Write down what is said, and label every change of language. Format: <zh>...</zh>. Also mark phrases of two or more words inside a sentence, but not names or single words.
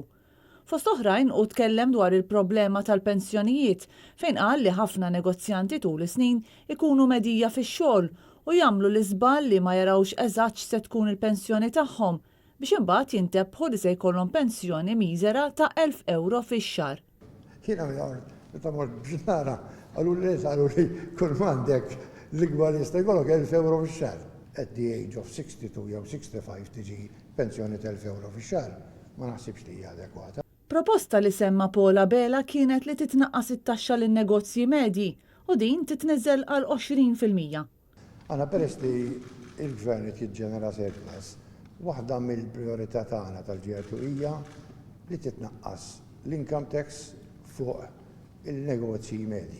<mt>Fost oħrajn u tkellem dwar il-problema tal-pensjonijiet fejn qal li ħafna negozjanti tul is-snin ikunu medija fix-xogħol u jagħmlu l-iżball li ma jarawx eżatt se tkun il-pensjoni tagħhom biex imbagħad jintebħu li se jkollhom pensjoni miżera ta' 1,000 euro fix-xahar. Jiena meta mort biex nara, qalu li kull m'għandek l-ikbar jista' jkollok 1,000 euro fix-xahar.</mt> <en>At the age of 62</en> <mt>jew 65 tiġi pensjoni ta' 1,000 euro fix-xahar, ma naħsibx li hija adekwata. Proposta li semma Abela kienet li titnaqqas it-taxxa lin-negozji medji u din titniżel għal 20%. Għana peress li il-Gvern jiġġenera surplus, waħda mill-priorità tagħna tal-GRTU hija li titnaqqas l-</mt> <en>income tax</en> <mt>fuq il-negozji medji.</mt>